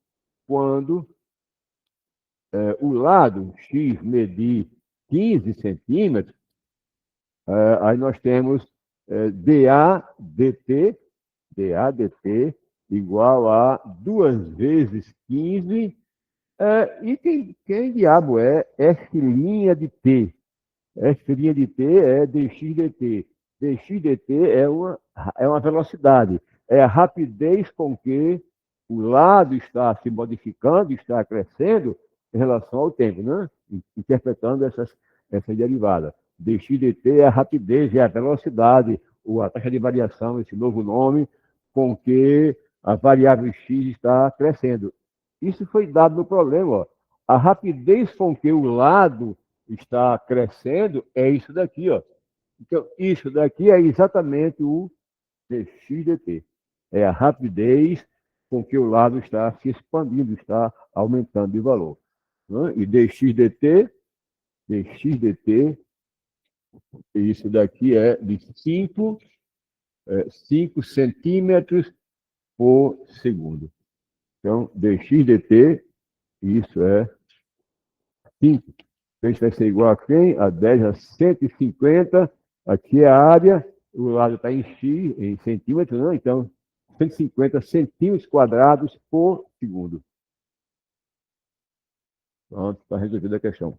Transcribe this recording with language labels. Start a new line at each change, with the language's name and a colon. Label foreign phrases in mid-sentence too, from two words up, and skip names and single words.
Portuguese: Quando o lado X medir 15 centímetros, aí nós temos dA dt igual a 2 vezes 15. E quem diabo é F' de t? F' de t é dx dt. Dx dt é uma velocidade. É a rapidez com que o lado está se modificando, está crescendo em relação ao tempo, né? Interpretando essas derivadas. Dx dt é a rapidez, é a velocidade, ou a taxa de variação, esse novo nome, com que a variável x está crescendo. Isso foi dado no problema. Ó. A rapidez com que o lado está crescendo é isso daqui. Ó. Então, isso daqui é exatamente o dx dt. É a rapidez com que o lado está se expandindo, está aumentando de valor. Né? E dx dt, isso daqui é de 5 centímetros por segundo. Então, dx dt, isso é 5. Isso vai ser igual a quem? A 10 a 150. Aqui é a área, o lado está em x, em centímetros, né? Então, 150 centímetros quadrados por segundo. Pronto, está resolvida a questão.